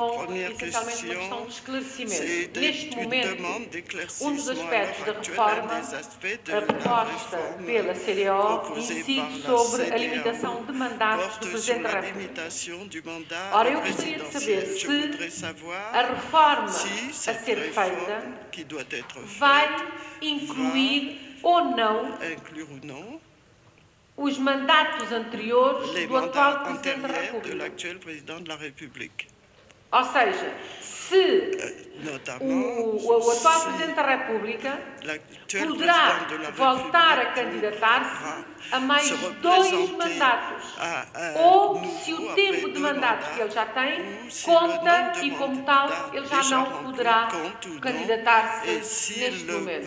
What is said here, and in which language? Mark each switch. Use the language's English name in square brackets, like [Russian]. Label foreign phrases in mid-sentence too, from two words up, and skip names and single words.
[French] Première question, c'est une demande d'éclaircissement à l'heure actuelle des aspects de la réforme proposée par la CEDEAO porte sur la limitation du mandat présidentiel. Je voudrais savoir si cette réforme qui doit être faite va inclure ou non [Portuguese] os mandatos anteriores [French] les [Portuguese] do atual [French] mandats [Portuguese] Presidente da [French] antérieurs de [Portuguese] República. [French] l'actuel président de la République. [Portuguese] Ou seja, se o atual Presidente da República poderá voltar a candidatar-se a mais 2 mandatos, ou se o tempo de mandatos que ele já tem conta e, como tal, ele já não poderá candidatar-se neste momento.